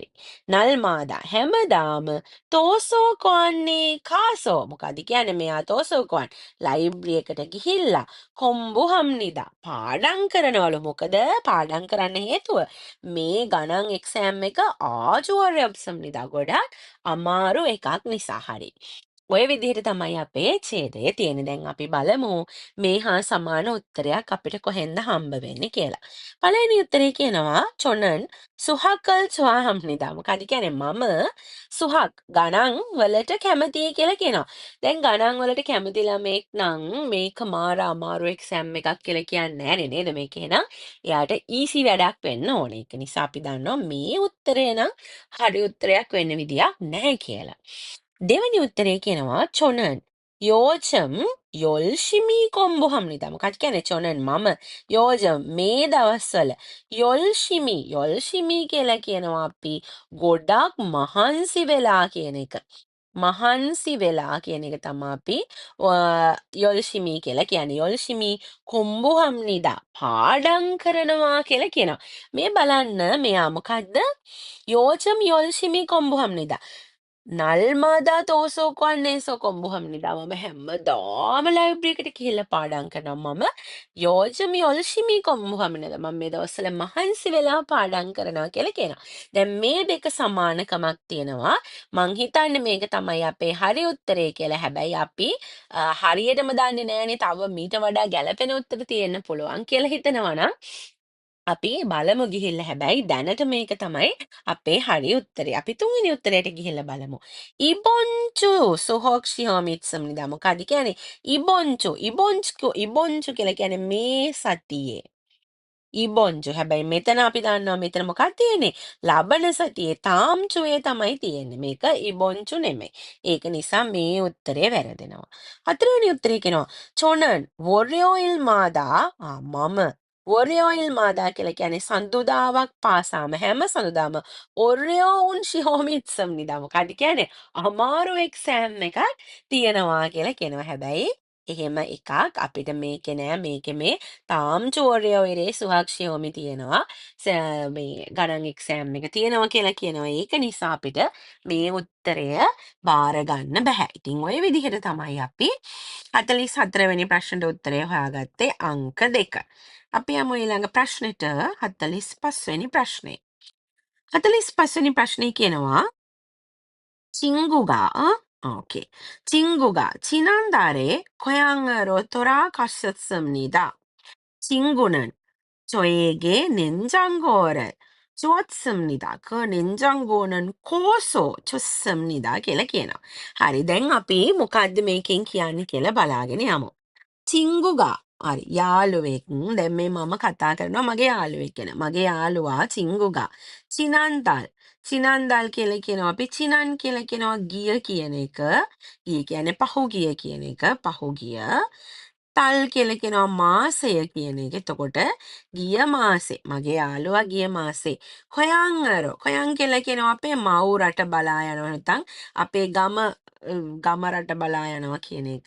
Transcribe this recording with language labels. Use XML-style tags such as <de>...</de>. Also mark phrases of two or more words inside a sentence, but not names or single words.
<si>නල්මාදා හැමදාම</si> <ko>도서관에 가서</ko> <si>මොකද කියන්නේ මෙයා තෝසෝකොන් ලයිබ්‍රරි එකට ගිහිල්ලා කොම්බුහම්නිදා පාඩම් කරනවලු මොකද පාඩම් කරන්න හේතුව මේ ගණන් එක්සෑම් එක ආජුවර්යබ්සම්නිදා ගොඩක් අමාරු එකක් නිසා හරි. ඔය විදිහට තමයි අපේ ඡේදය තියෙන්නේ. දැන් අපි බලමු මේ හා සමාන උත්තරයක් අපිට කොහෙන්ද හම්බ වෙන්නේ කියලා. පළවෙනි උත්තරේ කියනවා</si> <ko>"저는 수학을 좋아합니다."</ko> <si>මොකද කියන්නේ මම සුහක් ගණන් වලට කැමතියි කියලා කියනවා. දැන් ගණන් වලට කැමති ළමෙක් නම් මේක මාර අමාරු එක්සෑම් එකක් කියලා කියන්නේ නෑනේ නේද? මේක එහෙනම් එයාට ඊසි වැඩක් වෙන්න ඕනේ. ඒක නිසා අපි දන්නවා මේ උත්තරය නම් හරි උත්තරයක් වෙන්න විදියක් නැහැ කියලා. දෙවැනි උත්තරේ කියනවා</si> <ko>"저는 요즘 열심히 공부합니다."</ko> <si>මොකක්ද කියන්නේ "저는 මම 요즘 මේ දවස්වල 열심히 කියලා කියනවා අපි ගොඩක් මහන්සි වෙලා කියන එක. මහන්සි වෙලා කියන එක තමයි අපි 열심히 කියලා කියන්නේ.</si> <ko>열심히 공부합니다.</ko> <si>පාඩම් කරනවා කියලා කියනවා. මේ බලන්න මෙයා මොකද්ද?</si> <ko>요즘 열심히 공부합니다. 날마다 도서관에서 공부합니다.</ko> <si>මම හැමදාම ලයිබ්‍රරි එකට ගිහිල්ලා පාඩම් කරනවා.</si> <ko>මම 요즘 열심히 공부합니다.</ko> <si>මම මේ දවස්වල මහන්සි වෙලා පාඩම් කරනවා කියලා කියනවා. දැන් මේ දෙක සමානකමක් තියෙනවා. මං හිතන්නේ මේක තමයි අපේ හරි උත්තරේ කියලා. හැබැයි අපි හරියටම දන්නේ නෑනේ. තව මීට වඩා ගැළපෙන උත්තර තියෙන්න පුළුවන් කියලා හිතනවා නම් අපි බලමු ගිහිල්ලා හැබැයි දැනට මේක තමයි අපේ හරි උත්තරේ. අපි තුන්වෙනි උත්තරයට ගිහිල්ලා බලමු.</si> <ko>이번 주 수학 시험이 있습니다.</ko> <si>මොකක්ද කියන්නේ?</si> <ko>이번 주</ko> <si>කියලා කියන්නේ මේ සතියේ.</si> <ko>이번 주</ko> <si>හැබැයි මෙතන අපි දන්නවා මෙතන මොකක්ද තියෙන්නේ? ලබන සතියේ</si> <ko>다음 주에</ko> <si>තමයි තියෙන්නේ. මේක</si> <ko>이번 주</ko> <si>නෙමෙයි. ඒක නිසා මේ උත්තරේ වැරදෙනවා. හතරවෙනි උත්තරේ කියනවා</si> <ko>저는 월요일마다</ko> <si>මම 월요일마다 කියලා කියන්නේ සඳුදාවක් පාසාම හැම සඳුදාම</si> <ko>어려운 시험이 있습니다.</ko> <si>මොකක්ද කියන්නේ? අමාරු එක්සෑම් එකක් තියෙනවා කියලා කියනවා. හැබැයි එහෙම එකක් අපිට මේකේ නෑ මේකේ මේ</si> <ko>다음 토요일에 수학 시험이</ko> <si>තියෙනවා මේ ගණන් එක්සෑම් එක තියෙනවා කියලා කියනවා. ඒක නිසා අපිට මේ උත්තරය බාර ගන්න බෑ. ඉතින් ওই විදිහට තමයි අපි 44 වෙනි ප්‍රශ්නට උත්තරය හොයාගත්තේ අංක 2. අපි යමු ඊළඟ ප්‍රශ්නෙට 45 වෙනි ප්‍රශ්නේ. 45 වෙනි ප්‍රශ්නේ කියනවා</si> <ko>친구가 오케이. 친구가 지난달에 고향으로 돌아가셨습니다. 친구는 저에게 냉장고를 주었습니다. 그 냉장고는 고소 좋습니다.</ko> <si>කියලා කියනවා. හරි දැන් අපි මොකද්ද මේකෙන් කියන්නේ කියලා බලාගෙන යමු. 친구가 හරි යාළුවෙක් දැන් මේ මම කතා කරනවා මගේ යාළුවෙක් ගැන. මගේ යාළුවා</si> <ko>친구가 지난달</ko> <si>කියලා කියනවා අපි 친한 කියලා කියනවා ගිය කියන එක. ගිය කියන්නේ පහුගිය කියන එක. පහුගිය තල් කියලා කියනවා මාසය කියන එක. එතකොට ගිය මාසේ මගේ යාළුවා ගිය මාසේ කොයන් කියලා කියනවා අපේ මව් රට බලා යනවා නැත්නම් අපේ ගම රට බලා යනවා කියන එක.</si>